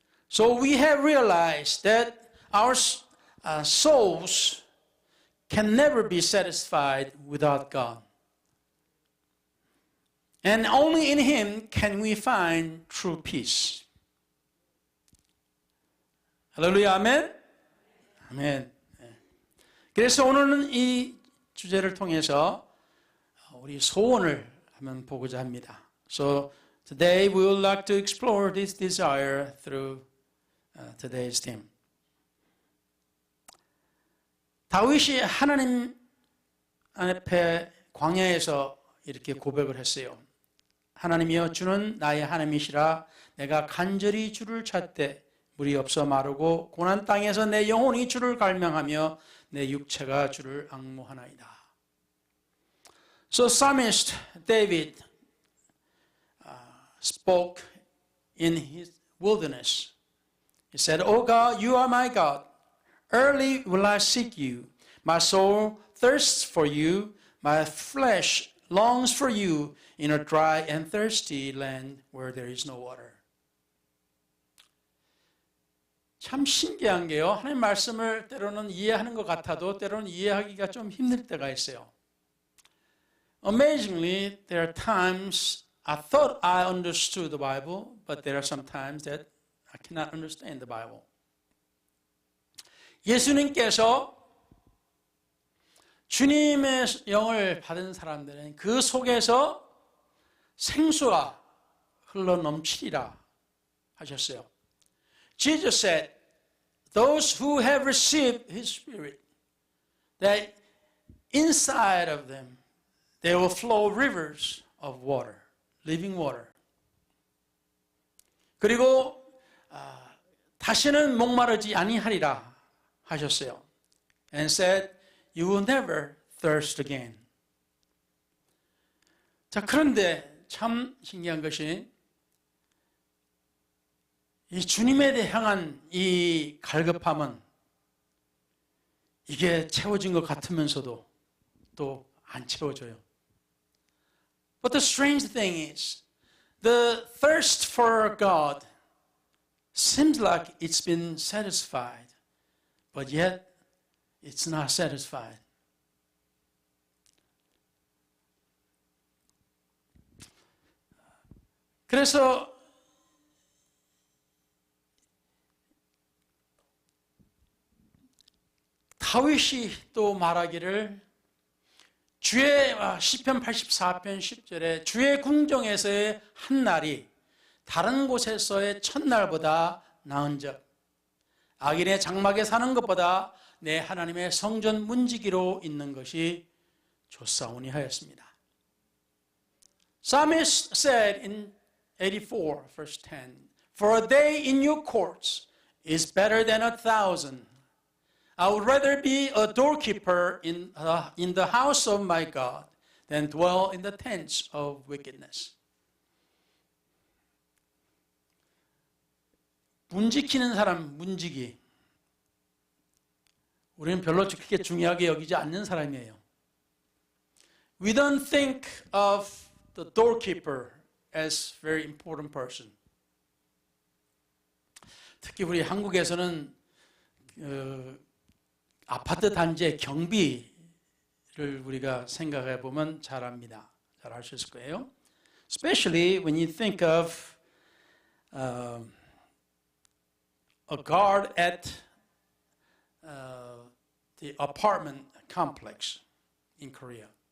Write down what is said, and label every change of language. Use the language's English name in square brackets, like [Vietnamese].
[English] So we have realized that our souls can never be satisfied without God. And only in Him can we find true peace. [Korean] 할렐루야, 아멘? 아멘. 그래서 오늘은 이 주제를 통해서 우리 소원을 한번 보고자 합니다. [English] So today we would like to explore this desire through today's theme. [Korean] 다윗이 하나님 앞에 광야에서 이렇게 고백을 했어요. 하나님이여 주는 나의 하나님이시라 내가 간절히 주를 찾되 물이 없어 마르고 고난 땅에서 내 영혼이 주를 갈망하며 내 육체가 주를 앙모하나이다. [English] So Psalmist David spoke in his wilderness. He said, O God, you are my God. Early will I seek you. My soul thirsts for you. My flesh longs for you in a dry and thirsty land where there is no water. [Korean] 참 신기한 게요. 하나님 말씀을 때로는 이해하는 것 같아도 때로는 이해하기가 좀 힘들 때가 있어요. [English] Amazingly, there are times I thought I understood the Bible, but there are some times that I cannot understand the Bible. [Korean] 예수님께서 주님의 영을 받은 사람들은 그 속에서 생수가 흘러 넘치리라 하셨어요. [English] Jesus said, those who have received His Spirit that inside of them there will flow rivers of water, living water. [Korean] 그리고 다시는 목마르지 아니하리라 하셨어요. [English] And said, you will never thirst again. [Korean] 자, 그런데 참 신기한 것이 이 주님에 대해 향한 이 갈급함은 이게 채워진 것 같으면서도 또 안 채워져요. [English] But the strange thing is, the thirst for God seems like it's been satisfied, but yet it's not satisfied. [Korean] 그래서 다윗이 또 말하기를 주의 시편 84편 10절에 주의 궁정에서의 한 날이 다른 곳에서의 첫날보다 나은즉 악인의 장막에 사는 것보다 내 하나님의 성전 문지기로 있는 것이 좋사오니 하였습니다. [English] Psalmist said in 84 verse 10, For a day in your courts is better than 1,000. I would rather be a doorkeeper in the house of my God than dwell in the tents of wickedness. [Korean] 문 지키는 사람, 문지기. 우리는 별로 그렇게 중요하게 여기지 않는 사람이에요. [English] We don't think of the doorkeeper as very important person. [Korean] 특히 우리 한국에서는 아파트 단지의 경비를 우리가 생각해 보면 잘 압니다. 잘 알 수 있을 거예요. [English] Especially when you think of a guard at the apartment complex in Korea.